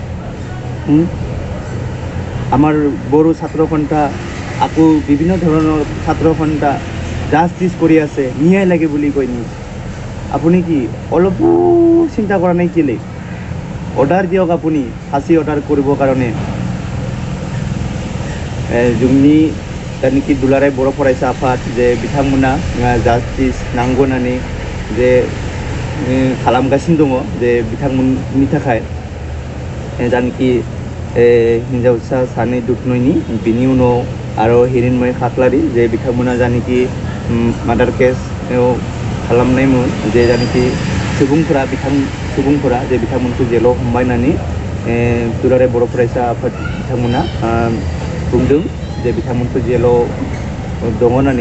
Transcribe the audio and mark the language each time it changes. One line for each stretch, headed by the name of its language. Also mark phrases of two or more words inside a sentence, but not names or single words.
Assamese: আমাৰ বড়ো ছাত্ৰ সন্থা আকৌ বিভিন্ন ধৰণৰ ছাত্ৰ সন্থা জাষ্টিচ কৰি আছে, ন্যায় লাগে বুলি কৈ নি আপুনি কি অলপো চিন্তা কৰা নাই কেলে? অৰ্ডাৰ দিয়ক আপুনি ফাঁচি অৰ্ডাৰ কৰিবৰ কাৰণে।
Bodo: जोंनि जायनोखि दुलाराय बर' फरायसा आफाद जे बिथांमोना जास्टिस नांगौ होननानै जे खालामगासिनो दङ, जे बिथांमोननि थाखाय जायनोखि हिन्जावसा सानै दुधनयनि बिनि उनाव आरो हिरिणमय खाख्लारि जे बिथांमोना जायनोखि
English: murder case
Bodo: खालामनायमोन, जे जायनोखि सुबुंफोरा जे बिथांमोनखौ जेलाव हमबाय होननानै दुलाराय बर' फरायसा आफाद बिथांमोना बुंदों, जे बिथांमोनखौ जेलाव दङ होननानै।